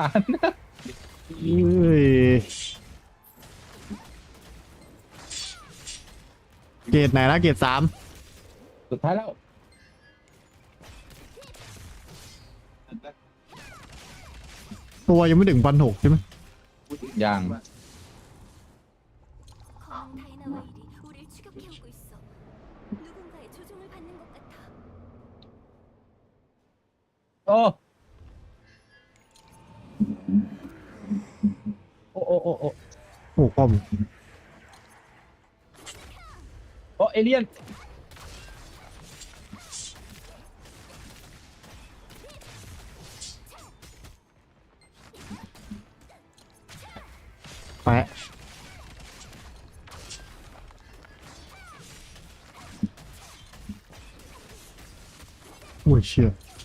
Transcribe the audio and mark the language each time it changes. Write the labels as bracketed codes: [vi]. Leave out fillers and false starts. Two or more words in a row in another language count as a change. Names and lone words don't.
[th] เฮ้ยเกรดไหนนะเกรด3 สุดท้ายแล้ว ตัวยังไม่ถึง1,600ใช่ไหม อย่าง [ko] 검은 다이나와 일이 우릴 추격해오고 있어. 누군가의 조종을 받는 것 같아. โอ้โอ้โอ้โอ้ [th] โอ้ป้อม โอ้เอเลี่ยน แปะโอ้ยเชี่ย